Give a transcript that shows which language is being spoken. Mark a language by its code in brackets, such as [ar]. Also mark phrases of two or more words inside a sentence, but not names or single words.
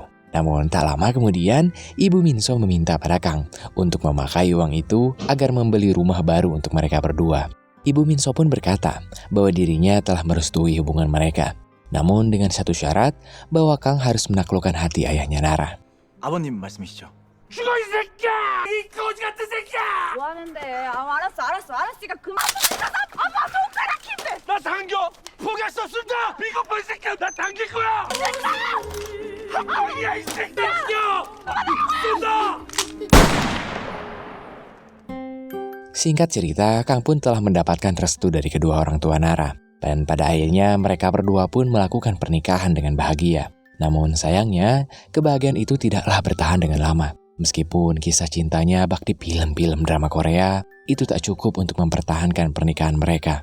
[id] Namun tak lama kemudian, Ibu Minso meminta pada Kang untuk memakai uang itu agar membeli rumah baru untuk mereka berdua. Ibu Minso pun berkata bahwa dirinya telah merestui hubungan mereka. Namun dengan satu syarat bahwa Kang harus menaklukkan hati ayahnya Nara. [ko] 아버님 말씀이시죠? 죽어 이 새끼야! 이 거지 같은 새끼야! 뭐 하는데? 알았으니까 그만 좀 있어서 아빠 손가락 힘내! 나 당겨! 포기했어 쓴다! 비겁한 새끼야! 나 당길 거야! 야 이 새끼야! 쏜다! [id] Singkat cerita, Kang pun telah mendapatkan restu dari kedua orang tua Nara. Dan pada akhirnya mereka berdua pun melakukan pernikahan dengan bahagia. Namun sayangnya, kebahagiaan itu tidaklah bertahan dengan lama. Meskipun kisah cintanya bak di film-film drama Korea, itu tak cukup untuk mempertahankan pernikahan mereka.